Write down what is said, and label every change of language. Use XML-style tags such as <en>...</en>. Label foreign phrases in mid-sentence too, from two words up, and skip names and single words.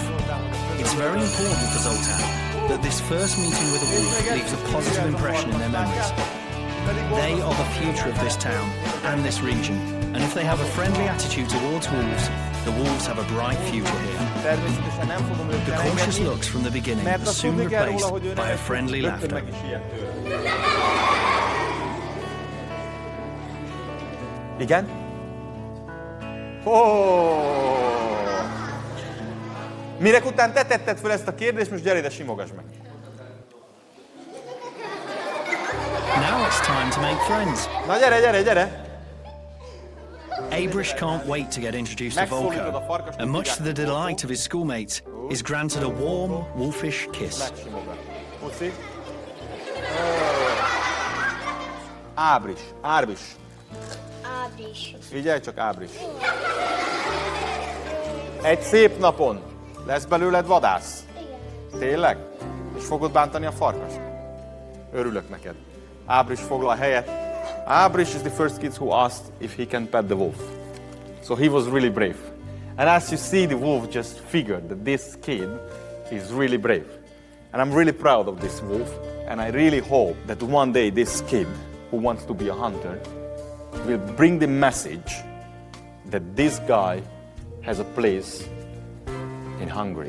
<en>It's very important for Zoltan that this first meeting with a wolf leaves a positive impression in their memories. They are the future of this town and this region, and if they have a friendly attitude towards wolves, the wolves have a bright future here. The cautious looks from the beginning are soon replaced by a friendly laughter.</en> <hu>Igen? Mirek után te tetted fel ezt a kérdést, most gyere ide, simogass meg.</hu> <en>Now it's time to make friends.</en> <hu>Na gyere!</hu> <en>Abrish can't wait to get introduced to Volko, and much to the delight of his schoolmates, is granted a warm, wolfish kiss.</en> <hu>Ábris. Figyelj csak, Ábris. Egy szép napon lesz belőled vadász. Tényleg? És fogod bántani a farkast? Örülök neked. Ábris foglal helyet.</hu> <en>Ábris is the first kid who asked if he can pet the wolf. So he was really brave. And as you see, the wolf just figured that this kid is really brave. And I'm really proud of this wolf. And I really hope that one day this kid who wants to be a hunter will bring the message that this guy has a place in Hungary.</en>